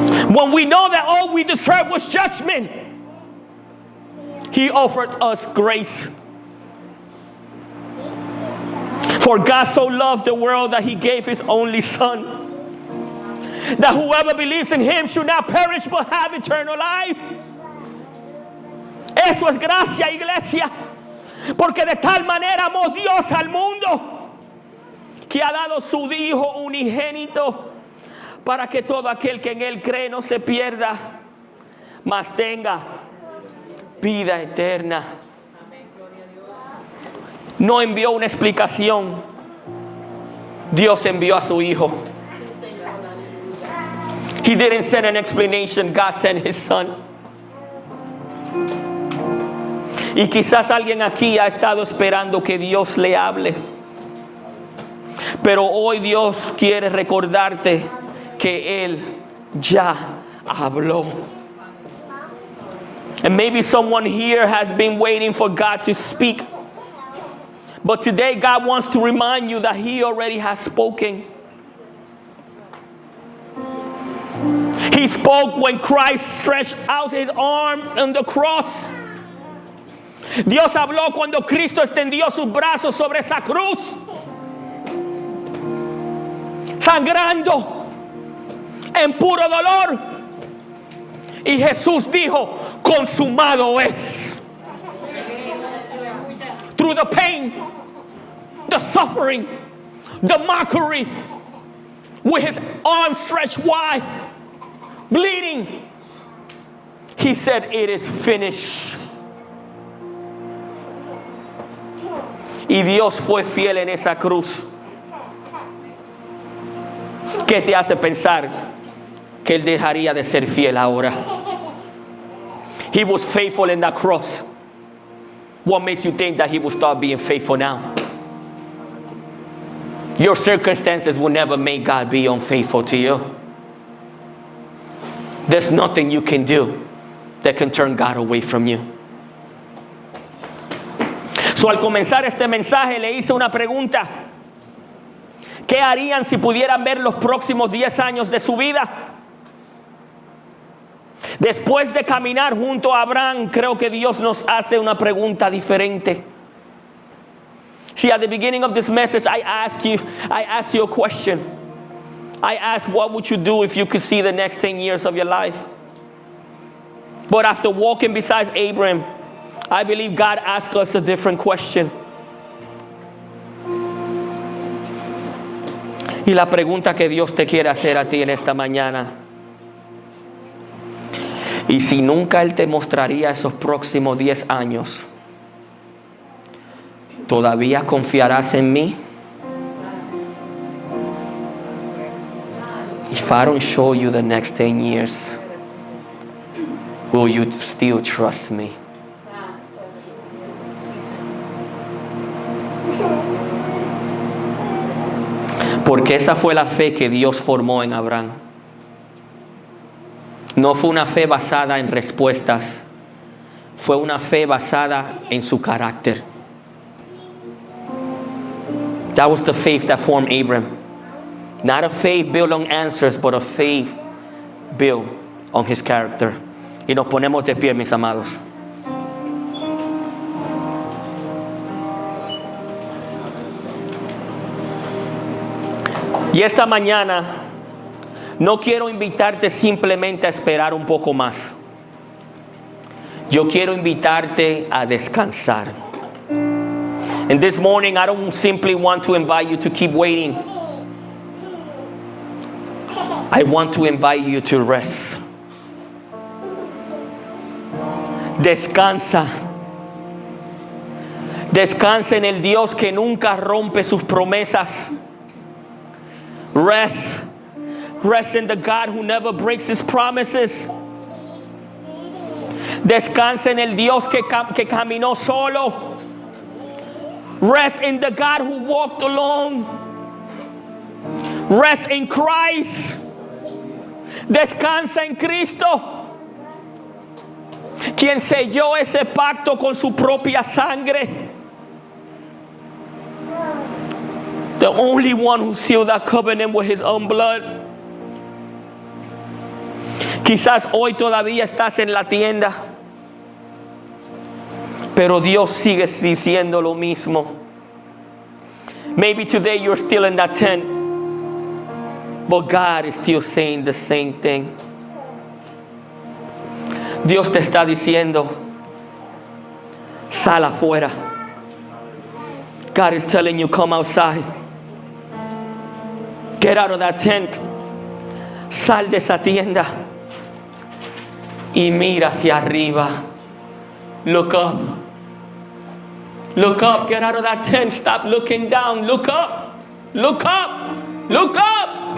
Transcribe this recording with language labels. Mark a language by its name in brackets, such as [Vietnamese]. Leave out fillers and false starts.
[English] When we know that all we deserved was judgment, He offered us grace. For God so loved the world that He gave His only Son, that whoever believes in Him should not perish but have eternal life. [Spanish] Eso es gracia, iglesia. Porque de tal manera amó Dios al mundo, que ha dado su Hijo unigénito, para que todo aquel que en Él cree no se pierda, mas tenga vida eterna. No envió una explicación, Dios envió a su Hijo. [English] He didn't send an explanation, God sent His Son. [Spanish] Y quizás alguien aquí ha estado esperando que Dios le hable, pero hoy Dios quiere recordarte que Él ya habló. [English] And maybe someone here has been waiting for God to speak, but today God wants to remind you that He already has spoken. He He spoke when Christ stretched out his arm on the cross. [Spanish] Dios habló cuando Cristo extendió sus brazos sobre esa cruz, sangrando en puro dolor. Y Jesús dijo, consumado es. [English] Through the pain, the suffering, the mockery, with his arms stretched wide, bleeding, he said, it is finished. [Spanish] Y Dios fue fiel en esa cruz. ¿Qué te hace pensar que Él dejaría de ser fiel ahora? [English] He was faithful in that cross. What makes you think that He will start being faithful now? Your circumstances will never make God be unfaithful to you. There's nothing you can do that can turn God away from you. [Spanish] So, al comenzar este mensaje le hice una pregunta. ¿Qué harían si pudieran ver los próximos 10 años de su vida? Después de caminar junto a Abraham, creo que Dios nos hace una pregunta diferente. [English] See, at the beginning of this message, I asked you a question. I asked, what would you do if you could see the next 10 years of your life? But after walking beside Abraham, I believe God asked us a different question. [Spanish] Y la pregunta que Dios te quiere hacer a ti en esta mañana: ¿y si nunca Él te mostraría esos próximos 10 años? ¿Todavía confiarás en mí? [English] If I don't show you the next 10 years, will you still trust me? [Spanish] Porque esa fue la fe que Dios formó en Abraham. No fue una fe basada en respuestas, fue una fe basada en su carácter. [English] That was the faith that formed Abraham. Not a faith built on answers, but a faith built on his character. [Spanish] Y nos ponemos de pie, mis amados. Y esta mañana no quiero invitarte simplemente a esperar un poco más. Yo quiero invitarte a descansar. [English] And this morning I don't simply want to invite you to keep waiting. I want to invite you to rest. [Spanish] Descansa. Descansa en el Dios que nunca rompe sus promesas. [English] Rest. Rest in the God who never breaks his promises. [Spanish] Descansa en el Dios que caminó solo. [English] Rest in the God who walked alone. Rest in Christ. [Spanish] Descansa en Cristo, quien selló ese pacto con su propia sangre. [English] The only one who sealed that covenant with his own blood. [Spanish] Quizás hoy todavía estás en la tienda, pero Dios sigue diciendo lo mismo. [English] Maybe today you're still in that tent, but God is still saying the same thing. [Spanish] Dios te está diciendo, sal afuera. [English] God is telling you, come outside. Get out of that tent. [Spanish] Sal de esa tienda y mira hacia arriba. [English] Look up. Look up. Get out of that tent. Stop looking down. Look up. Look up. Look up.